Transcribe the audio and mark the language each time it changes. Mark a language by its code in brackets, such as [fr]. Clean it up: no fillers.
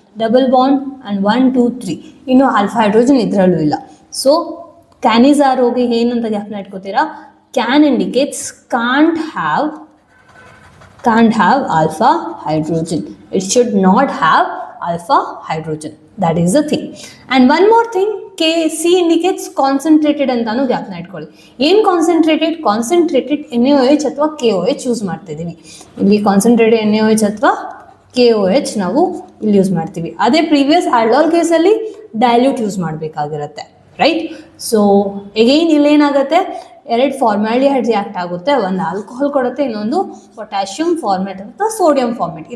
[kn] Double bond and 1 2 3, ಇನ್ನು alpha hydrogen ಇದರಲ್ಲೂ ಇಲ್ಲ. ಸೊ ಕ್ಯಾನಿಜಾರೋಗೆ ಏನಂತ ಜ್ಞಾಪನ ಇಟ್ಕೋತೀರಾ? [en] Can indicates can't have alpha hydrogen. It should not have alpha hydrogen. That is the thing. And one more thing, C indicates concentrated [kn] ಅಂತಾನು ಜ್ಞಾಪನ ಇಟ್ಕೊಳ್ಳಿ. ಏನು concentrated? Concentrated NaOH ಅಥವಾ KOH use ಮಾಡ್ತಿದ್ದೀವಿ. ಇಲ್ಲಿ concentrated NaOH ಅಥವಾ KOH ನಾವು ಇಲ್ಲಿ use ಮಾಡ್ತೀವಿ. ಅದೇ ಪ್ರೀವಿಯಸ್ ಆಲ್ಡಾಲ್ ಕೇಸಲ್ಲಿ dilute use ಮಾಡಬೇಕಾಗಿರುತ್ತೆ, right? So again ಇಲ್ಲೇನಾಗುತ್ತೆ, ಎರಡು ಫಾರ್ಮಾಲ್ಡಿಹೈಡ್ ರಿಯಾಕ್ಟ್ ಆಗುತ್ತೆ, ಒಂದು ಆಲ್ಕೋಹಾಲ್ ಕೊಡುತ್ತೆ, ಇನ್ನೊಂದು ಪೊಟ್ಯಾಷಿಯಂ ಫಾರ್ಮೇಟ್ ಅಥವಾ ಸೋಡಿಯಂ ಫಾರ್ಮೇಟ್.